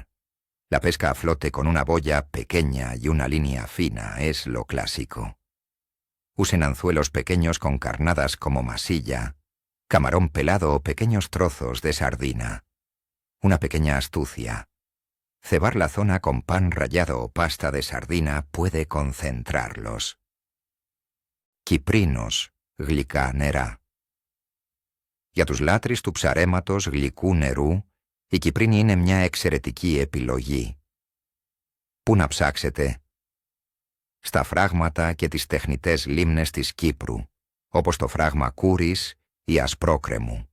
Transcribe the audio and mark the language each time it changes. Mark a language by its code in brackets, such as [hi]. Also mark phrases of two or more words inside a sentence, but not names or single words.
[es] La pesca a flote con una boya pequeña y una línea fina es lo clásico. Usen anzuelos pequeños con carnadas como masilla, camarón pelado o pequeños trozos de sardina. Una pequeña astucia. Cebar la zona con pan rallado o pasta de sardina puede concentrarlos. [el] Κυπρίνος, γλυκά νερά. Για τους λάτρεις του ψαρέματος γλυκού νερού, η Κυπρίνη είναι μια εξαιρετική επιλογή. Πού να ψάξετε? Στα φράγματα και τις τεχνητές λίμνες της Κύπρου, όπως το φράγμα Κούρης ή Ασπρόκρεμου.